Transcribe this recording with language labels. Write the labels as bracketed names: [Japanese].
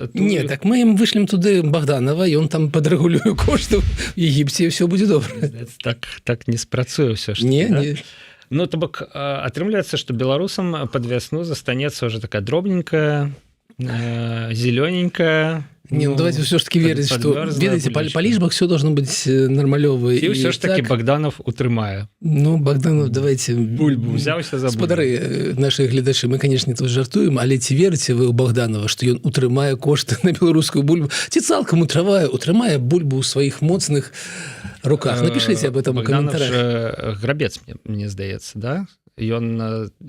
[Belarusian] Не, так мы ім вышлем туды Богданова, і он там падрэгулюе кошты ў Егіпце, і ўсё будзе добра. Так не спрацуе ўсё ж. Не. Ну, то бок, атрымляецца, што беларусам пад вясну застанецца ўжо такая дробненькая, зелёненькая. [Russian] Не, ну давайте все ж таки верить, что, видите, по лишбах все должно быть нормалёво. И все ж таки Богданов утрымае. Ну, Богданов, давайте... [Belarusian] Бульбу взяўся за бульбу. Спадары, наши гледачы, мы, конечно, тут жартуем, але ці верыце вы ў Богданова, што ён утрымае кошты на беларускую бульбу? Ці цалкам утрымае бульбу ў сваіх моцных руках? [Russian] Напишите об этом у комментариях. [Belarusian] Богданов же грабец, мне здаецца, да? ён